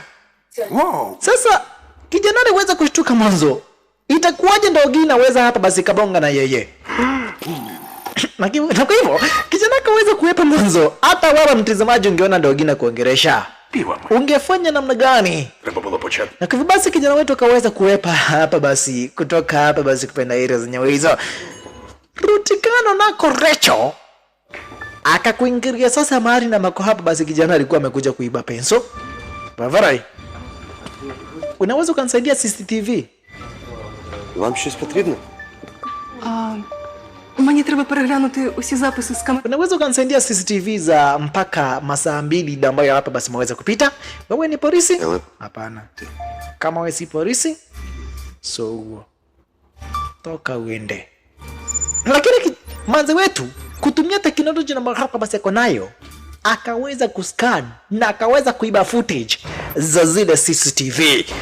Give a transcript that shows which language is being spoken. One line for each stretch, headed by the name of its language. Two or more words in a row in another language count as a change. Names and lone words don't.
Ukrainian: Вау.
Swahili: Sasa kijana aliweza kushtuka mwanzo. Itakuwaje ndogi inaweza hapa basi kabonga na yeye? Na kwa hivyo kijana akaweza kuwepa mwanzo. Hata wewe mtazamaji ungeona ndogi na kuongeresha,
Ukrainian: Півами.
Swahili: ungefanya namna gani?
Ukrainian: Треба було почати.
Swahili: Na kwa hivyo basi kijana wetu akaweza kuwepa hapa basi, kutoka hapa basi kupenda area zenyewe hizo. Rutikano nako Rachel akakuingilia sasa mahali na mako hapa basi kijana alikuwa amekuja kuiba penso. Vavarai, unaweza kunisaidia CCTV?
Ukrainian: Вам щось потрібно? Мені треба переглянути усі записи з камер.
Swahili: Unaweza ukanisaidia CCTV za mpaka masaa 2 ambayo hapa basi maweza kupita? Wewe ni polisi? Hapana. Kama wewe si polisi, so toka uende. Lakini manze wetu kutumia teknolojia na hapa basi yako nayo, akaweza kuscan na akaweza kuiba footage za zile CCTV.